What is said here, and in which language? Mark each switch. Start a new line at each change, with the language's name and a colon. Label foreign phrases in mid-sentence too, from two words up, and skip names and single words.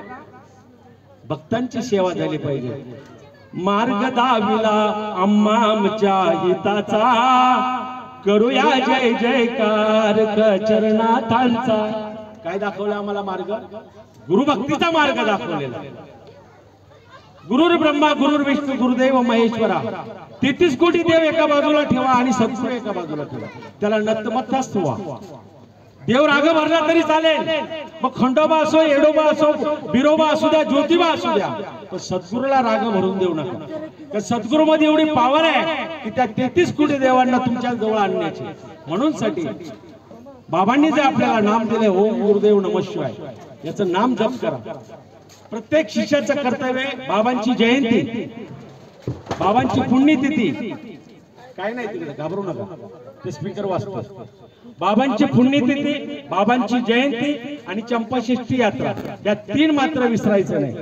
Marathi: भक्तांची सेवा झाली पाहिजे. मार्ग दाविला आम्हा आमच्या हिताचा, करूया जय जयकार चरणार्थांचा. काय दाखवला आम्हाला मार्ग? गुरुभक्तीचा मार्ग दाखवलेला.
Sanskrit: गुरुर ब्रह्मा गुरुर विष्णू गुरुदेव महेश्वरा,
Marathi: 33 कोटी देव एका बाजूला ठेवा आणि सद्गुरू एका बाजूला ठेवा. त्याला नतमस्तक व्हा. देव राग भरला तरी चालेल, मग खंडोबा असो, येडोबा असो, बिरोबा असू द्या, ज्योतिबा असू द्या, पण सद्गुरूला राग भरून देऊ नका. सद्गुरू मध्ये एवढी पावर आहे की त्या 33 कोटी देवांना तुमच्या जवळ आणण्याची. म्हणून साठी बाबांनी जे आपल्याला नाम दिले,
Sanskrit: ओम गुरुदेव नमः शिवाय,
Marathi: याचं नाम जप करा. प्रत्येक शिष्याचं कर्तव्य आहे. बाबांची जयंती, बाबांची पुण्यतिथी, काय नाही तिकडे घाबरू नका, ते स्पीकर वाजतो. बाबांची पुण्यतिथी, बाबांची जयंती आणि चंपाषष्ठी यात्रा, या 3 मात्र विसरायचं नाही.